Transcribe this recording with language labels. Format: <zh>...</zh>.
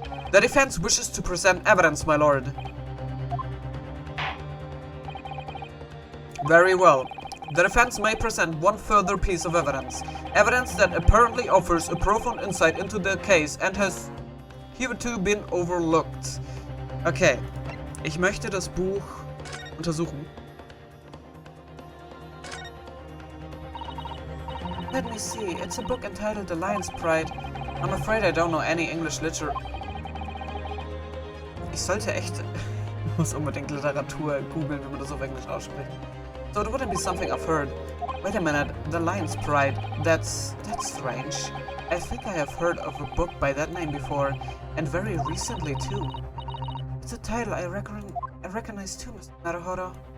<en>The defense wishes to present evidence, my lord. Very well. The defense may present one further piece of evidence. Evidence that apparently offers a profound insight into the case and has hitherto been overlooked. Okay.</en> <de>Ich möchte das Buch untersuchen.</de> <en>Let me see. It's a book entitled The Lion's Pride. I'm afraid I don't know any English literature.</en> <de>Ich sollte echt... Ich muss unbedingt Literatur googeln, wie man das auf Englisch ausspricht.</de> <en>So it wouldn't be something I've heard. Wait a minute, The Lion's Pride. That's strange. I think I have heard of a book by that name before, and very recently too. It's a title I recognize too, Mr. Naruhodo.</en>